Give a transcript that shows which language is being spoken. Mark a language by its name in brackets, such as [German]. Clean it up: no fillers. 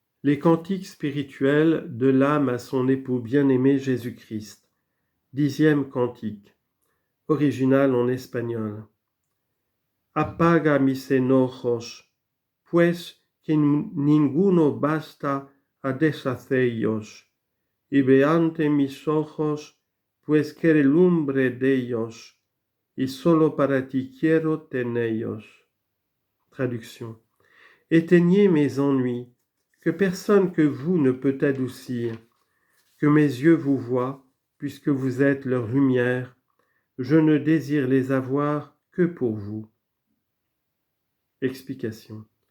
[French] Les cantiques spirituels de l'âme à son époux bien-aimé Jésus-Christ. 10e cantique. Original en espagnol. [Spanish] Apaga mis enojos, pues que ninguno basta a deshacellos, y veante mis ojos, pues que relumbre d'ellos, y solo para ti quiero tenerlos. [French] Traduction. Éteignez mes ennuis, que personne que vous ne peut adoucir, que mes yeux vous voient, puisque vous êtes leur lumière, je ne désire les avoir que pour vous. Explication.